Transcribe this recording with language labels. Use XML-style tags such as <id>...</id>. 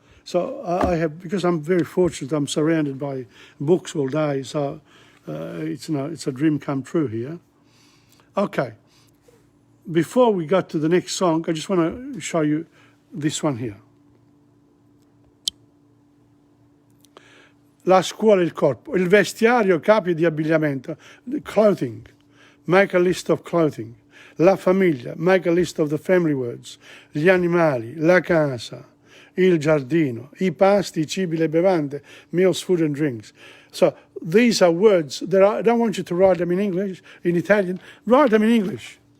<en>So I have, because I'm very fortunate, I'm surrounded by books all day, so it's a dream come true here. Okay, before we go to the next song, I just want to show you this one here.</en> <it>La scuola e il corpo, il vestiario, capi di abbigliamento, clothing,</it> <en>make a list of clothing.</en> <it>La famiglia,</it> <en>make a list of the family words.</en> <it>Gli animali, la casa, il giardino, i pasti, i cibi, le bevande,</it> <en>meals, food and drinks. So these are words that I don't want you to write them in English, in Italian. Write them in English.</en>